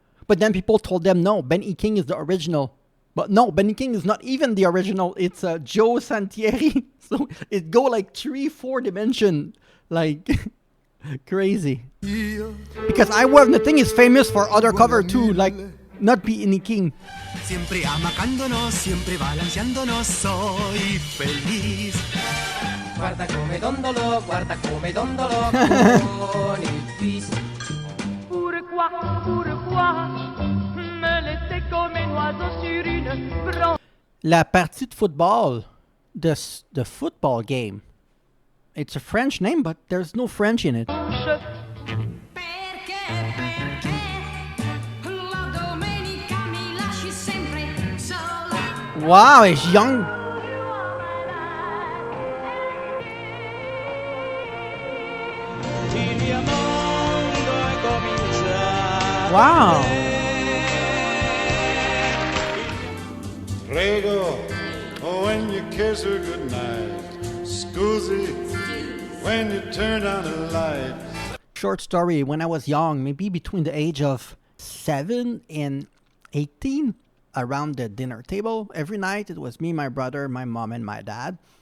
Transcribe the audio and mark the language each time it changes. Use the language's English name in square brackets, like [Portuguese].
[English] But then people told them, no, Benny King is the original. But no, Benny King is not even the original. It's Joe Santieri. So it go like 3-4 dimension. Like crazy. Because I Was Nothing is famous for other cover too. Like not Benny King. [Spanish] Siempre amacándonos, siempre balanceándonos, soy feliz. [Italian] Guarda come dondolo, con il twist. [French] Pourquoi me laisser comme un oiseau sur une branche? La partie de football, [English] the football game, It's a French name, but there's no French in it. [Italian] Perché la domenica mi lasci sempre sola. [English] Wow, it's young. [Italian] Il mio mondo è cominciato. [English] Wow. Prego, when you kiss her goodnight. Scusi, when you turn on the light. Short story, when I was young, maybe between the age of 7 and 18, around the dinner table, every night it was me, my brother, my mom, and my dad.